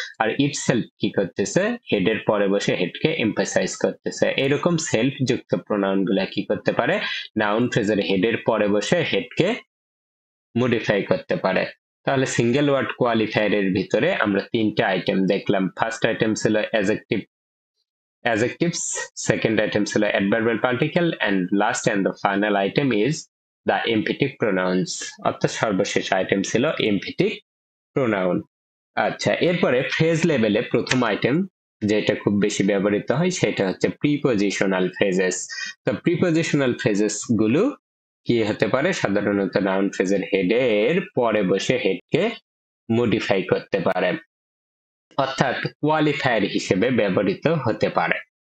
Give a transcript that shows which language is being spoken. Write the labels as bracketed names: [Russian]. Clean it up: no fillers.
[Bangla] আর itself কি করতেছে, হেডের পরে বসে হেডকে এমফাসাইজ করতেছে। এরকম সেলফ যুক্ত প্রোনাউন গুলা কি করতে পারে, নাউন ফ্রেজের হেডের পরে বসে হেডকে মডিফাই করতে পারে। তাহলে সিঙ্গেল ওয়ার্ড কোয়ালিফায়ারের ভিতরে আমরা তিনটা আইটেম দেখলাম। ফার্স্ট আইটেম ছিল [English] adjectives, second item ছিল adverbial particle, and last and the final item is the emphatic pronouns, [Bangla] অর্থাৎ সর্বশেষ আইটেম ছিল [English] emphatic pronoun। [Bangla] আচ্ছা, এরপরে ফ্রেজ লেভেলে প্রথম আইটেম যেটা খুব বেশি ব্যবহৃত হয় সেটা হচ্ছে প্রিপজিশনাল ফ্রেজেস। তো প্রিপজিশনাল ফ্রেজেস গুলো কি হতে পারে, সাধারণত নাউন ফ্রেজের হেডের পরে বসে হেডকে মডিফাই করতে পারে, অর্থাৎ কোয়ালিফায়ার হিসেবে ব্যবহৃত হতে পারে।